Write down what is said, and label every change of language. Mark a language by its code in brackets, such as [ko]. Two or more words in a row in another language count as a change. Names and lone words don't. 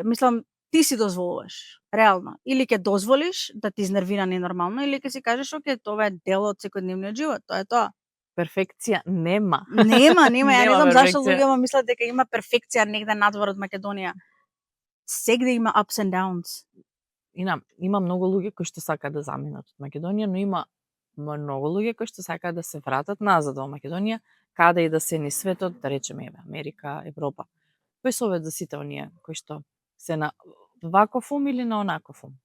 [mk] Мислам, ти си дозволуваш, реално. Или ќе дозволиш да ти изнервира ненормално, или ќе си кажеш, оке, тоа е дел од секојдневниот живот, тоа е тоа. Перфекција нема. Нема. Ја не знам зашто луѓето мислат дека има перфекција негде надвор од Македонија. Сегде има [en] ups and downs. [mk] Има многу луѓе кои што сакаат да заминат од Македонија, но има многу луѓе кои што сакаат да се вратат назад во Македонија, каде и да се ни светот, да речеме еве Америка, Европа. Кој совет за сите оние кои што се на ваков ум или на онаков ум?